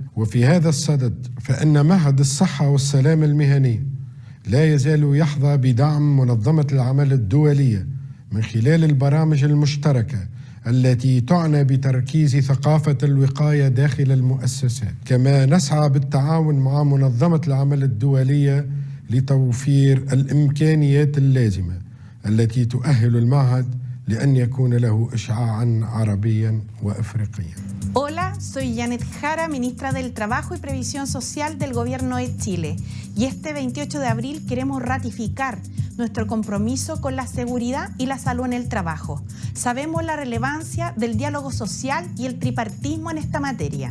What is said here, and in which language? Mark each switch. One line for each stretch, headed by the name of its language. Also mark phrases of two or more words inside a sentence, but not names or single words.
Arabic: وفي هذا الصدد فإن معهد الصحة والسلامة المهنية لا يزال يحظى بدعم منظمة العمل الدولية من خلال البرامج المشتركة التي تعنى بتركيز ثقافة الوقاية داخل المؤسسات. كما نسعى بالتعاون مع منظمة العمل الدولية لتوفير الإمكانيات اللازمة التي تؤهل المعهد لأن يكون له إشعاعاً عربياً وأفريقياً.
Spanish: Hola, soy Jeannette Jara, ministra del Trabajo y Previsión Social del Gobierno de Chile. Y este 28 de abril queremos ratificar nuestro compromiso con la seguridad y la salud en el trabajo. Sabemos la relevancia del diálogo social y el tripartismo en esta materia.